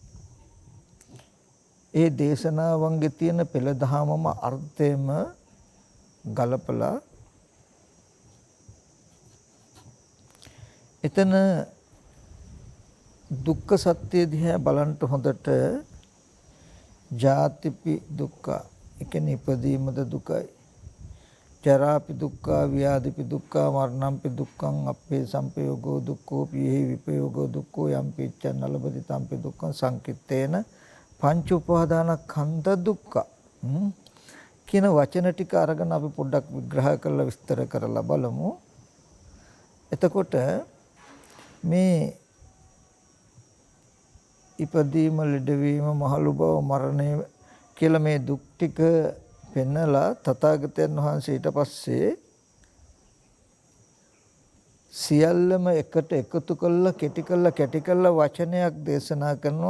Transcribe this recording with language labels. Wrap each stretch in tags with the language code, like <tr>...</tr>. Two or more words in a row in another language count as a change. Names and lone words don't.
<si>ඒ දේශනාවන්ගේ තියෙන පෙළ දහමම අර්ථයම ගලපලා එතන දුක්ඛ සත්‍ය දිහා බලන්න හොඳට</si> <pi>ජාතිපි දුක්ඛ</pi> <si>ඒ කියන්නේ ඉපදීමද දුකයි</si> <pi>ජරාපි දුක්ඛ ව්‍යාධිපි දුක්ඛ මරණම්පි දුක්ඛං අප්පේ සම්පයෝගෝ දුක්ඛෝ පියෙහි විපයෝගෝ දුක්ඛෝ යම්පි චන්න ලබති තම්පි දුක්ඛං සංකිට්ඨේන පංච උපාදානස්කන්ධ දුක්ඛ</pi> <si>කියන වචන ටික අරගෙන අපි පොඩ්ඩක් විග්‍රහ කරලා විස්තර කරලා බලමු. එතකොට මේ ඉපදීම ලෙඩවීම මහලු බව මරණය කියලා මේ දුක් ටික පෙන්නලා තථාගතයන් වහන්සේ ඊට පස්සේ සියල්ලම එකට එකතු කළා කැටි කළා වචනයක් දේශනා කරනවා.</si>